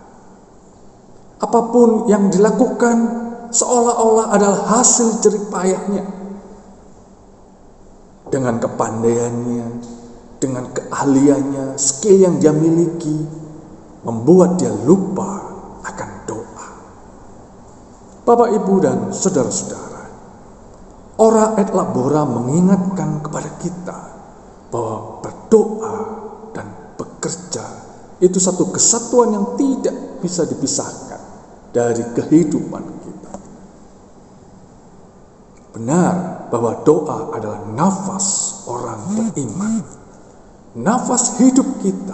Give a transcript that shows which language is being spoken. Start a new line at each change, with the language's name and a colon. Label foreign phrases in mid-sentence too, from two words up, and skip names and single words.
Indonesian: Apapun yang dilakukan seolah-olah adalah hasil jerih payahnya. Dengan kepandaiannya, dengan keahliannya, skill yang dia miliki, membuat dia lupa akan doa. Bapak, Ibu, dan saudara-saudara,
Latin: ora et labora
Indonesian: mengingatkan kepada kita bahwa berdoa dan bekerja itu satu kesatuan yang tidak bisa dipisahkan dari kehidupan kita. Benar bahwa doa adalah nafas orang beriman, nafas hidup kita.